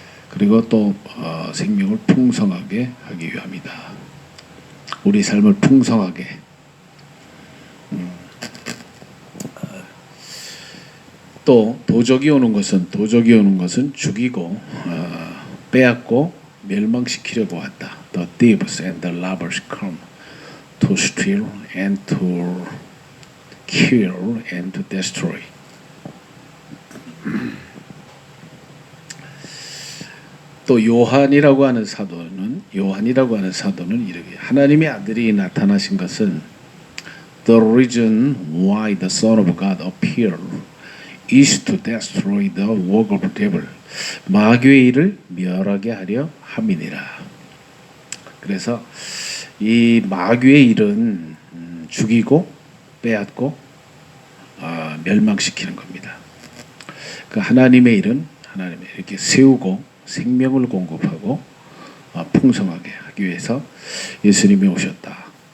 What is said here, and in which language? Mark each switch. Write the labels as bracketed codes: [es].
[ko] 그리고 또 생명을 풍성하게 하기 위함이다. 우리 삶을 풍성하게 또 도적이 오는 것은 죽이고 빼앗고 멸망시키려고 왔다. [en] The thieves and the robbers come to steal and to kill and to destroy. [ko] 또 요한이라고 하는 사도는 이렇게 하나님의 아들이 나타나신 것은 [en] The reason why the Son of God appeared is to destroy the work of the devil. [ko] 마귀의 일을 멸하게 하려 함이니라. 그래서 이 마귀의 일은 죽이고 빼앗고 멸망시키는 겁니다. 그 하나님의 일은 이렇게 세우고 생명을 공급하고 풍성하게 하기 위해서 예수님이 오셨다.